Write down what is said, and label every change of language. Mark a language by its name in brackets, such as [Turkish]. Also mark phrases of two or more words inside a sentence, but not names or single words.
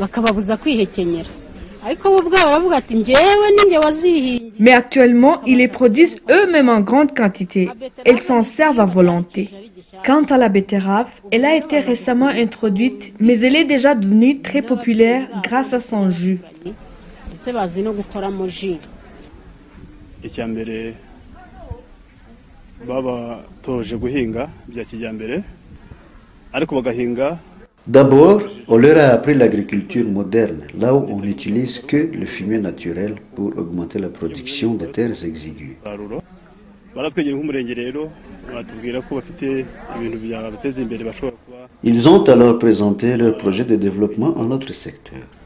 [French] Mais actuellement, ils les produisent eux-mêmes en grande quantité. Ils s'en servent à volonté. Quant à la betterave, elle a été récemment introduite, mais elle est déjà devenue très populaire grâce à son jus. [Kinyarwanda] icyambere babatoje guhinga bya kijyambere ariko bagahinga. [French] D'abord, on leur a appris l'agriculture moderne, là où on n'utilise que le fumier naturel pour augmenter la production des terres exiguës. Ils ont alors présenté leur projet de développement en notre secteur.